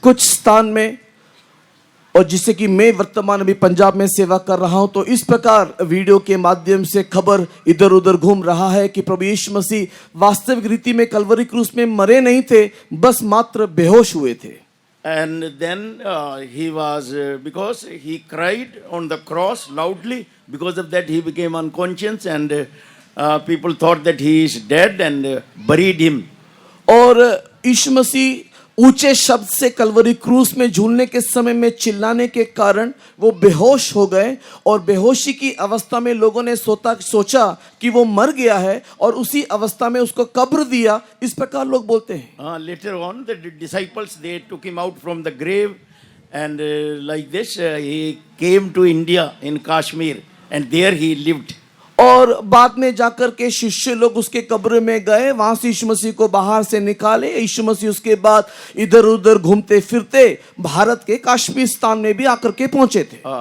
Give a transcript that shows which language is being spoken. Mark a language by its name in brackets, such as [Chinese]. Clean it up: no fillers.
[Hindi] कुछ स्थान में और जिससे कि मैं वर्तमान अभी पंजाब में सेवा कर रहा हूं तो इस प्रकार वीडियो के माध्यम से खबर इधर उधर घूम रहा है कि प्रभु यीशु मसीह वास्तविक रीति में कलवरी क्रूस में मरे नहीं थे, बस मात्र बेहोश हुए थे। [English] And then he was, because he cried on the cross loudly, because of that he became unconscious, and people thought that he is dead and buried him. [Hindi] और यीशु मसीह ऊंचे शब्द से कलवरी क्रूस में झूलने के समय में चिल्लाने के कारण वो बेहोश हो गए और बेहोशी की अवस्था में लोगों ने सोचा कि वो मर गया है और उसी अवस्था में उसको कब्र दिया, इस प्रकार लोग बोलते हैं। [English] Later on the disciples they took him out from the grave, and like this he came to India in Kashmir, and there he lived. [Hindi] और बाद में जाकर के शिष्य लोग उसके कब्र में गए, वहां से यीशु मसीह को बाहर से निकाले। यीशु मसीह उसके बाद इधर उधर घूमते फिरते भारत के कश्मीर स्थान में भी आकर के पहुंचे थे।